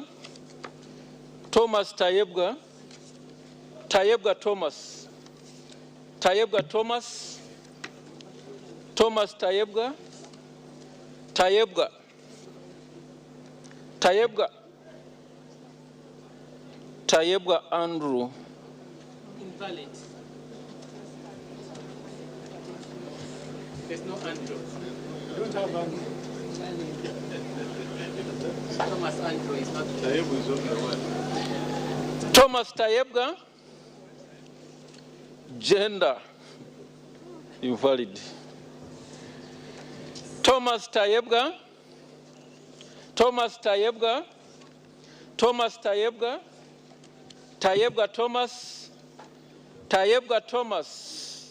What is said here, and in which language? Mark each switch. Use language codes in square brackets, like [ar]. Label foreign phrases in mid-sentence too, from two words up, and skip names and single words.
[en] Thomas Tayebwa. Tayebwa Thomas. Tayebwa Thomas. Thomas Tayebwa. Tayebwa. Tayebwa. Tayebwa Andrew. Invalid. There's no Andrew. Don't have Andrew. Thomas Andrew is not. Tayebwa is only one. Thomas Tayebwa. Gender. Invalid. Thomas Tayebwa. Thomas Tayebwa. Thomas Tayebwa. Tayebwa Thomas. Tayebwa Thomas.